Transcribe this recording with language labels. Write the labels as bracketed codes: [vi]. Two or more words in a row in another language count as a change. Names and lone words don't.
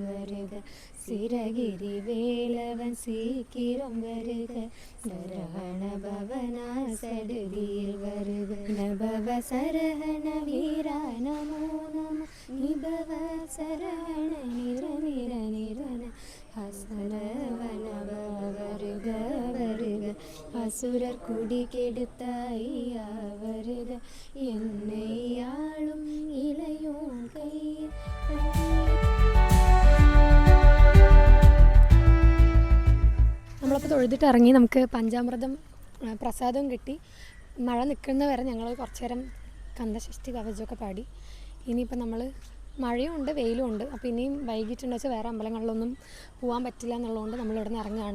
[ta] வருக சிறகிரி வேலவன் சீக்கிரம் வருக சரவண பவனா சடுதியில் வருக நபவ சரவண வீரா நமோ நம நிபவ சரவண நிர நிர நிரன ஹசரவண வருக வருக அசுரர் குடி கெடுத்த ஐயா வருக என்னை ஆளும் இளையோன் கையில். [ml] നമ്മളപ്പോൾ തൊഴുതിട്ട് ഇറങ്ങി. നമുക്ക് പഞ്ചാമൃതം പ്രസാദവും കിട്ടി. മഴ നിൽക്കുന്ന വരെ ഞങ്ങൾ കുറച്ച് നേരം കന്തഷഷ്ടി കവചമൊക്കെ പാടി. ഇനിയിപ്പോൾ നമ്മൾ മഴയും ഉണ്ട് വെയിലും ഉണ്ട്. അപ്പോൾ ഇനിയും വൈകിട്ടുണ്ടെന്ന് വെച്ചാൽ വേറെ അമ്പലങ്ങളിലൊന്നും പോകാൻ പറ്റില്ല എന്നുള്ളതുകൊണ്ട് നമ്മളിവിടെ നിന്ന് ഇറങ്ങുകയാണ്.